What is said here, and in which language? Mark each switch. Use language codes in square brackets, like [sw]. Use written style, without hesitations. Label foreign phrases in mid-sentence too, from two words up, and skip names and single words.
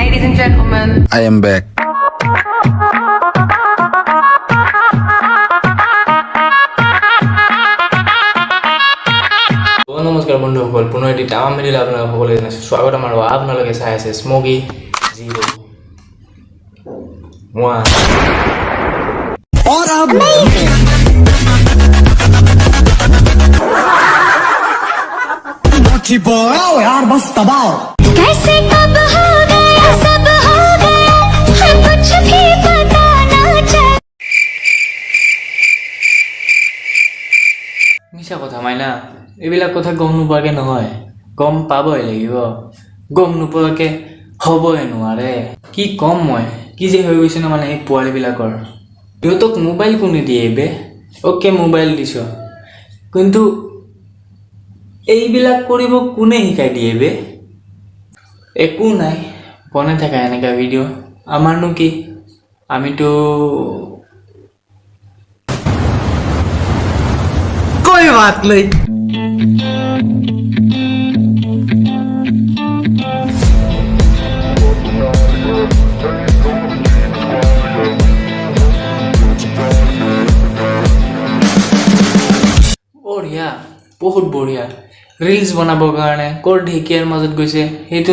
[en] and gentlemen, I am back. [as] নমস্কাৰ বন্ধুসকল পুনৰ এটি টাৱাম মিডিয়ালৈ আপোনালোক সকলোকে জনাইছোঁ স্বাগতম আৰু আপোনালোকে চাই আছে স্মোকি 0 1 [hi] और अब बढ़ाओ यार बस दबाओ कैसे कब हो गया सब हो गया है कुछ भी पता ना चल [as] মিছা কথা মাইনা এইবিলাক কথা গম নোপোৱাকৈ নহয় গম পাবই লাগিব গম নোপোৱাকৈ হ'বই নোৱাৰে কি কম মই কি যে হৈ গৈছে ন মানে এই পোৱালিবিলাকৰ ইহঁতক মোবাইল কোনে দিয়ে বে অ'কে মোবাইল দিছ কিন্তু এইবিলাক কৰিব কোনে শিকাই দিয়ে বে একো নাই বনাই থাকা এনেকা ভিডিঅ' আমাৰনো কি আমিতো [hi] कोई बात नहीं [as] বঢ়িয়া বহুত বঢ়িয়া ৰিলছ বনাবৰ কাৰণে ক'ৰ ঢেকীয়াৰ মাজত গৈছে সেইটো